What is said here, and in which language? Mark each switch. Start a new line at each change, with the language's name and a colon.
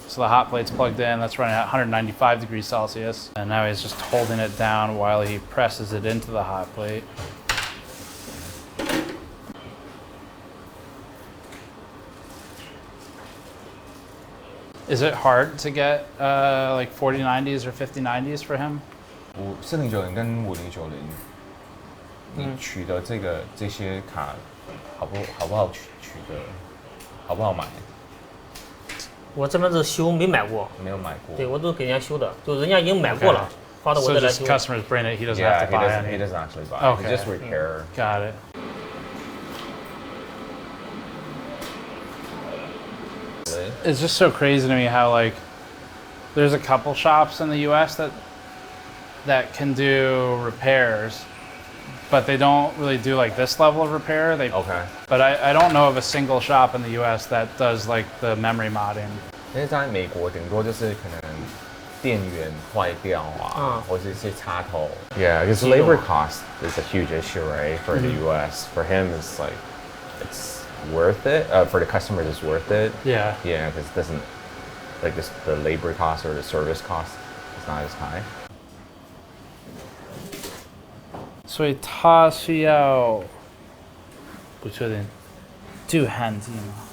English: So the hot plate's plugged in, that's running at 195 degrees Celsius, and now he's just holding it down while he presses it into the hot plate. Is it hard to get like 4090s or 5090s for him?
Chinese: 4090跟5090，你取得这些卡好不好取得？好不好买？我这边是修，没买过。没有买过。对，我都给人家修的，就人家已经买过了，发到我这来修。
English: So just customers bring it, he doesn't have to buy it. He doesn't actually buy it. Okay. He just repair. Got it. It's just so crazy to me how like there's a couple shops in the US that can do repairs, but they don't really do like this level of repair. Okay. But I don't know of a single shop in the US that does like the memory modding.
Chinese: 因为在美国顶多就是可能电源坏掉啊，或者一些插头。
English: Yeah, because labor cost is a huge issue, right? For the US, for him it's like it's worth it. For the customers, it's worth it. Yeah. Yeah, because it doesn't like the labor cost or the service cost is not as high.
Chinese: 所以它需要不确定镀焊剂吗？